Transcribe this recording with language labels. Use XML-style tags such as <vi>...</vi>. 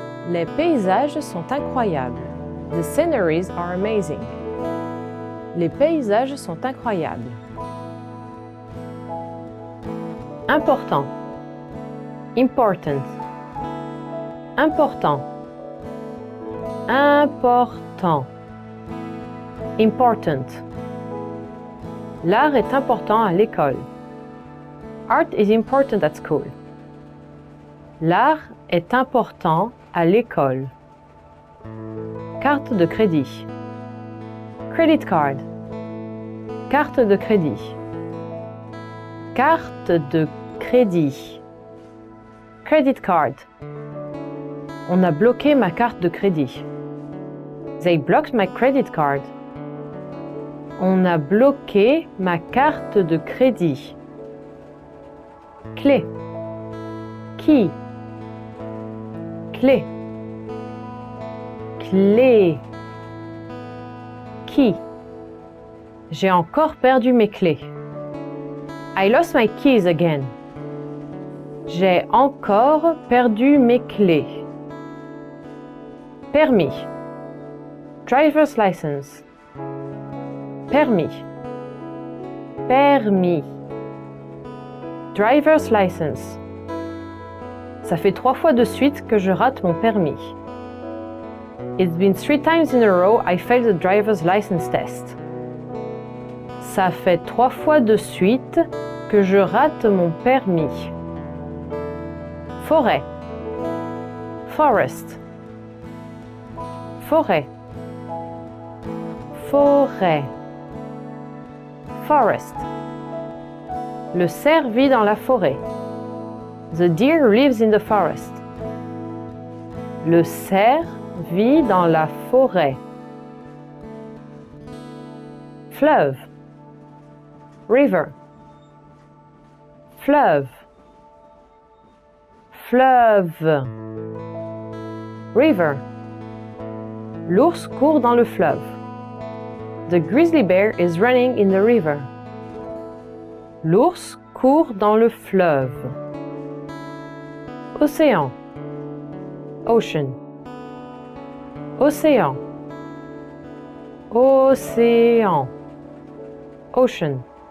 <fr>Les paysages sont incroyables.</fr> <en>The sceneries are amazing.</en> <fr>Les paysages sont incroyables. Important. Important. Important. Important. Important. L'art est important à l'école.</fr> <en>Art is important at school.</en> <fr>L'art est important à l'école. Carte de crédit. Credit card. Carte de crédit. Carte de crédit. Credit card. On a bloqué ma carte de crédit.</fr> <en>They blocked my credit card.</en> <fr>On a bloqué ma carte de crédit. Clé. Key. Clé. Clé. Key. J'ai encore perdu mes clés.</fr> <en>I lost my keys again.</en> <fr>J'ai encore perdu mes clés. Permis.</fr> <en>Driver's license.</en> <fr>Permis. Permis.</fr> <en>Driver's license.</en> <fr>Ça fait 3 fois de suite que je rate mon permis.</fr> <en>It's been 3 times in a row I failed the driver's license test.</en> <fr>Ça fait 3 fois de suite que je rate mon permis. Forêt. Forest. Forêt. Forêt. Forest. Le cerf vit dans la forêt.</fr> <en>The deer lives in the forest.</en> <fr>Le cerf vit dans la forêt. Fleuve. River. Fleuve. Fleuve. River. L'ours court dans le fleuve.</fr> <en>The grizzly bear is running in the river.</en> <fr>L'ours court dans le fleuve. Océan. Ocean. Océan. Océan. Ocean.</fr>